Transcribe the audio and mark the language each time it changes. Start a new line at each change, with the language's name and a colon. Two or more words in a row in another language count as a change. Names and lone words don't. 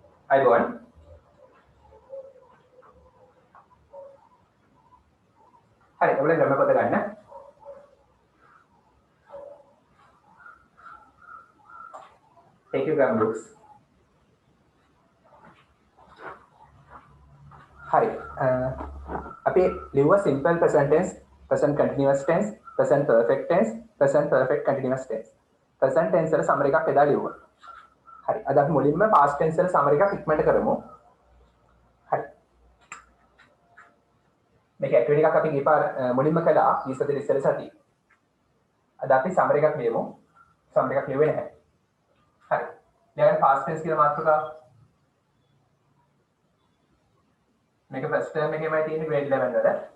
Sinhala: අයිබෝන් හරි ඔයාලා ග්‍රැමර් පොත ගන්න
English: take your grammar books
Sinhala: හරි අපි ලිව්වා
English: simple present tense present continuous tense present perfect tense present perfect continuous tense present tense
Sinhala: වල සමර එකක් එදා ලිව්වා හරි අද අපි මුලින්ම
English: past tense
Sinhala: වල සමර එකක් ඉක්මනට කරමු හරි මේක ඇක්ටිවිටි එකක් අපි ගිහපාර මුලින්ම කළා ඊසතේ ඉස්සෙල් සතිය අද අපි සමර එකක් ලියමු සමර එකක් ලියුවේ නැහැ හරි දැන්
English: past tense
Sinhala: කියලා මාතෘකාව මේක
English: first term
Sinhala: එකේමයි තියෙන්නේ
English: grade 11
Sinhala: වල